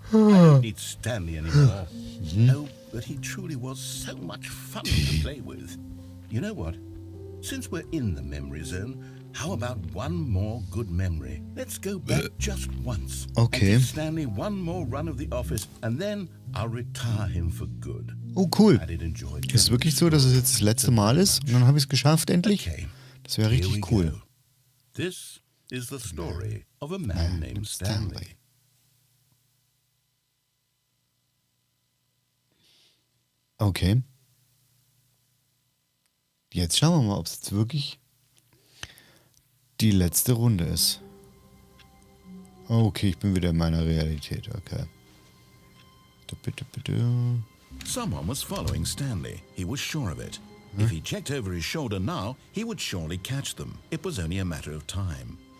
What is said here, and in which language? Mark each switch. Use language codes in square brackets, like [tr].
[en] I don't need Stanley anymore. Oh, but he truly was so much fun to play with. You know what? Since we're in the memory zone, how about one more good memory? Let's go back just once. Okay. And give Stanley one more run of the office, and then I'll retire him for good. Oh, cool. I did enjoy it. [de] Ist es wirklich so, dass es jetzt das letzte Mal ist? Und dann habe ich es geschafft, endlich? Okay. Das wäre richtig cool. [en] Go. This is the story of a man named Stanley. Okay. [de] Jetzt schauen wir mal, ob es jetzt wirklich die letzte Runde ist. Okay, ich bin wieder in meiner Realität. Okay. Bitte, bitte. [en] Someone was following Stanley. He was sure of it. If he checked over his shoulder now, he would surely catch them. It was only a matter of time.